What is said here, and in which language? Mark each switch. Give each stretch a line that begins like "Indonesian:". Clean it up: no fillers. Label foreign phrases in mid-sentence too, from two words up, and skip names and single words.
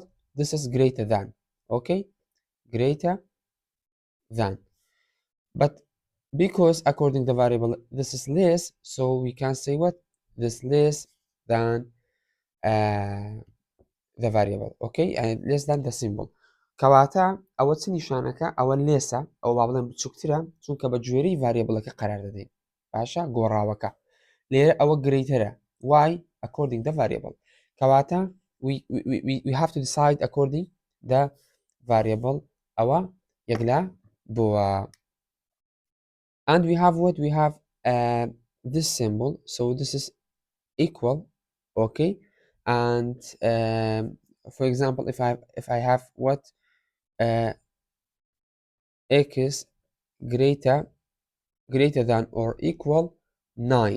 English: This is greater than. Okay, greater than. But because according the variable this is less, so we can say what? This less than the variable. Okay, and less than the symbol.
Central Kurdish: کەواتە ئەوە چ نیشانەکە؟ ئەوە لێسە، ئەو با بڵێن بچووکترە چونکە بە گوێرەی ڤاریبڵەکە قەرار دەدەین. باشە، گۆڕاوەکە لێرە ئەوە گرەیترە.
English: Why? According the variable. کەواتە we have to decide according the variable.
Central Kurdish: ئەوە یەکلا بووە.
English: And we have what? We have this symbol, so this is equal. Okay, and for example, if I have what? X greater than or equal 9.